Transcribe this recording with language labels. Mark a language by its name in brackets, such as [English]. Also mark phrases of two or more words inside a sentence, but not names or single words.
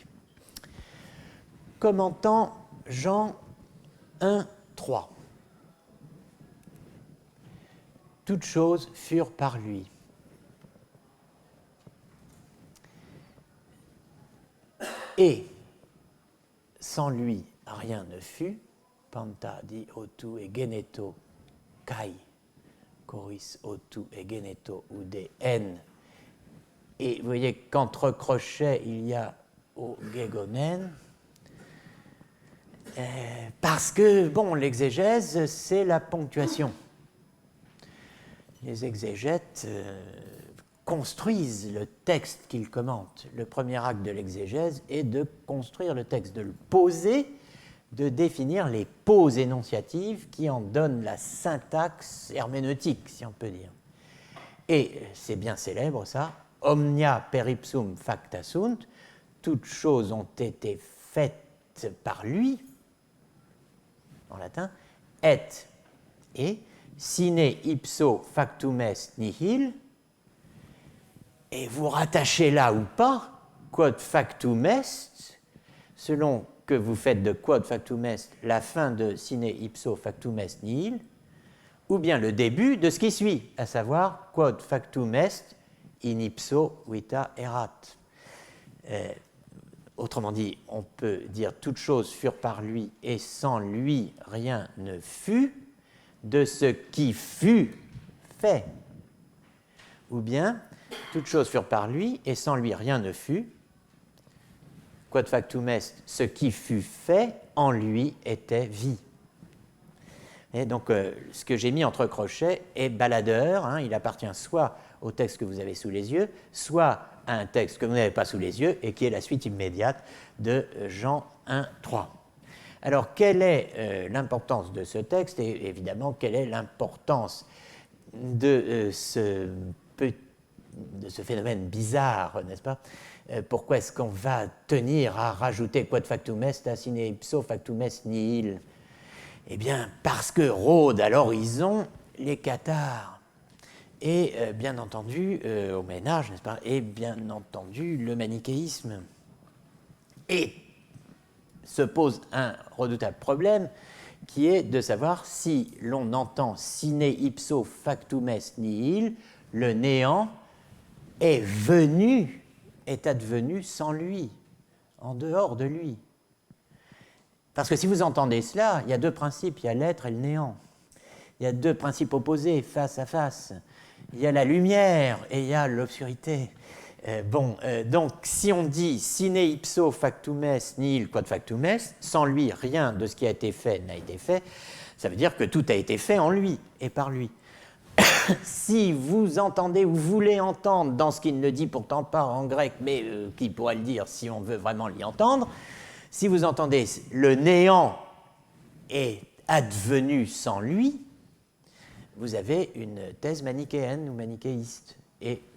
[French] Commentant Jean 1, 3. Toutes choses furent par lui. Et sans lui, rien ne fut. [Greek] Πάντα δι᾽ αὐτοῦ ἐγένετο, καὶ χωρὶς αὐτοῦ ἐγένετο οὐδὲ ἕν. [French] Et vous voyez qu'entre crochets, il y a [Greek] ὃ γέγονεν. [French] Parce que, bon, l'exégèse, c'est la ponctuation. Les exégètes construisent le texte qu'ils commentent. Le premier acte de l'exégèse est de construire le texte, de le poser, de définir les poses énonciatives qui en donnent la syntaxe herméneutique, si on peut dire. Et c'est bien célèbre, ça. [Latin] Omnia per ipsum facta sunt. [French] Toutes choses ont été faites par lui, en latin, [Latin] et sine ipso factum est nihil, [French] et vous rattachez là ou pas, [Latin] quod factum est, [French] selon que vous faites de [Latin] quod factum est [French] la fin de [Latin] sine ipso factum est nihil, [French] ou bien le début de ce qui suit, à savoir [Latin] quod factum est in ipso vita erat. [French] Autrement dit, on peut dire toutes choses furent par lui et sans lui rien ne fut de ce qui fut fait. Ou bien, toutes choses furent par lui et sans lui rien ne fut. [Latin] Quod factum est, [French] ce qui fut fait en lui était vie. Et donc, ce que j'ai mis entre crochets est baladeur. Hein, il appartient soit au texte que vous avez sous les yeux, soit à un texte que vous n'avez pas sous les yeux et qui est la suite immédiate de Jean 1, 3. Alors, quelle est l'importance de ce texte et évidemment, quelle est l'importance de ce phénomène bizarre, n'est-ce pas? Pourquoi est-ce qu'on va tenir à rajouter [Latin] quod factum est [French] à [Latin] sine ipso factum est nihil? [French] Eh bien, parce que rôdent à l'horizon les cathares. Et bien entendu, au Moyen-Âge, n'est-ce pas? Et bien entendu, le manichéisme. Et se pose un redoutable problème qui est de savoir si l'on entend [Latin] sine ipso factum est nihil, [French] le néant est advenu sans lui, en dehors de lui. Parce que si vous entendez cela, il y a deux principes, il y a l'être et le néant. Il y a deux principes opposés, face à face. Il y a la lumière et il y a l'obscurité. Donc si on dit [Latin] sine ipso factum est nihil quod factum est, [French] sans lui rien de ce qui a été fait n'a été fait, ça veut dire que tout a été fait en lui et par lui. Si vous entendez ou voulez entendre dans ce qu'il ne dit pourtant pas en grec, mais qui pourrait le dire si on veut vraiment l'y entendre, si vous entendez le néant est advenu sans lui, vous avez une thèse manichéenne ou manichéiste.